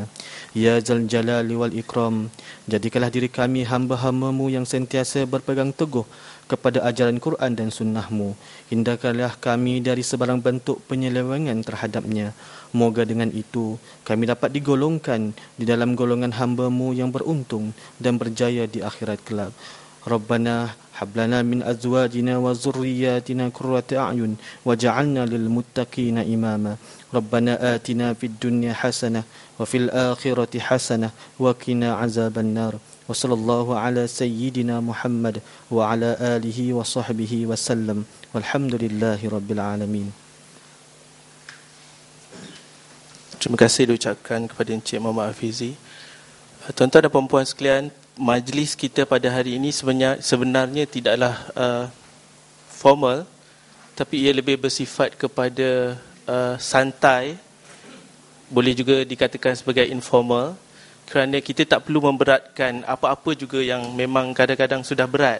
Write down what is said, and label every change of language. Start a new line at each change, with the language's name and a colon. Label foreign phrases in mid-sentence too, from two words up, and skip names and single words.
Arabic: يا ذا الجلال والإكرام,
Malay: jadikanlah diri kami hamba-hamba-Mu yang sentiasa berpegang teguh kepada ajaran Quran dan Sunnah-Mu. Hindarkanlah kami dari sebarang bentuk penyelewengan terhadapnya. Moga dengan itu kami dapat digolongkan di dalam golongan hamba-Mu yang beruntung dan berjaya di akhirat kelak.
Arabic: ربنا هب لنا من أزواجنا وذرياتنا قرة أعين واجعلنا للمتقين إماما. ربنا آتنا في الدنيا حسنة وفي الآخرة حسنة وقنا عذاب النار. وصلى الله على سيدنا محمد وعلى آله وصحبه وسلم. والحمد لله رب العالمين.
Malay: Terima kasih diucapkan kepada Encik Muhammad Hafizi. Tuan-tuan dan puan-puan sekalian, majlis kita pada hari ini sebenarnya tidaklah formal, tapi ia lebih bersifat kepada santai, boleh juga dikatakan sebagai informal, kerana kita tak perlu memberatkan apa-apa juga yang memang kadang-kadang sudah berat.